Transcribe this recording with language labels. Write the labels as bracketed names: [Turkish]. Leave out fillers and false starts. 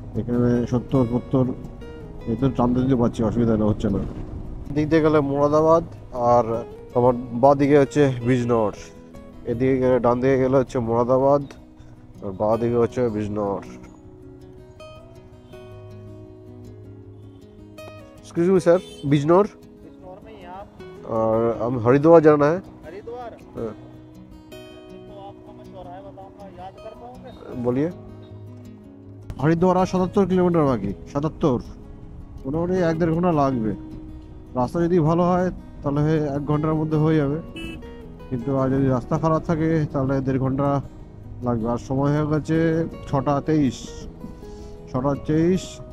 [Bangla] এখানে 70-70 এতে টানতে দিতে পারছি, অসুবিধা হচ্ছে না। দিক দিয়ে গেলে মোরাদাবাদ, আর আমার বাঁ দিকে হচ্ছে বিজনর। এদিকে গেলে, ডান দিকে গেলে হচ্ছে মোরাদাবাদ, আর বাঁ দিকে হচ্ছে বিজনর। [Hindi] एक्सक्यूज मी सर, बिजनौर में ही आप? और हम हरिद्वार जाना है। हरिद्वार? हाँ। तो आपको मैं चौराहे बताऊंगा, याद कर पाओगे? बोलिए। [Bangla] हरिद्वार আর 77 কিলোমিটার বাকি। 77, মোটামুটি 1-1.5 ঘন্টা লাগবে। রাস্তা যদি ভালো হয় তাহলে 1 ঘন্টার মধ্যে হয়ে যাবে, কিন্তু আর যদি রাস্তা খারাপ থাকে তাহলে 1.5 ঘন্টা লাগবে। আর সময় হয়ে গেছে 6:23।